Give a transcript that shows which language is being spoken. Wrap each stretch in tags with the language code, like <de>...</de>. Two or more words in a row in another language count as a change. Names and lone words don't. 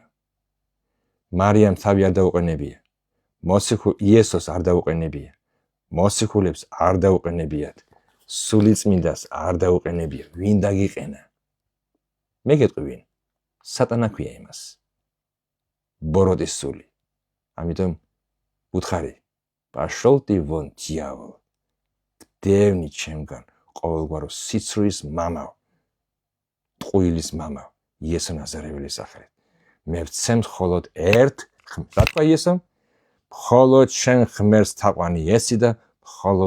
<ka>მარიამ თავი არ დაუყენებია იესოს არ დაუყენებია მოსიქულებს არ დაუყენებიათ სულიწმინდას არ დაუყენებია ვინ დაგიყენა მე გეტყვი ვინ სატანა ქვია იმას ბოროტის სული ამიტომ უთხარი</ka> <ru>пошел ты вон дьявол</ru> <ka>დევნი ჩემგან ყოველგვარო სიცრუის მამაო ტყუილის მამაო იესო ნაზარეველის სახელით მე ვცემ მხოლოდ ერთ რა თქვა იესომ მხოლოდ შენ ღმერთს თაყვანი ესი და მხოლოდ</ka>